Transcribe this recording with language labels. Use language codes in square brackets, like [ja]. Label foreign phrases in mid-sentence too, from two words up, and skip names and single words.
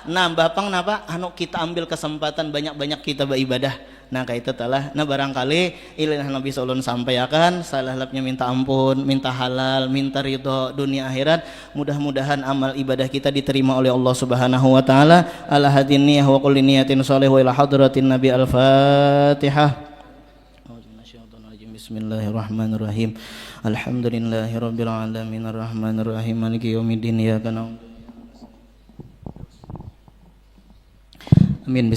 [bjn] Nah bapang napa? Anu kita ambil kesempatan banyak-banyak kita beribadah. Nah kayak itu telah. Nah barangkali ilah Nabi Sallallahu sampaikan, salah lapnya minta ampun, minta halal, minta ridho dunia akhirat. Mudah-mudahan amal ibadah kita diterima oleh Allah [ar] سبحانه وتعالى. على هذه النية وكل نية صالحة وإلى حضرة النبي الفاتحة. بسم الله الرحمن الرحيم. الحمد لله رب العالمين الرحمن الرحيم مالك يوم الدين إياك نعبد. Amin.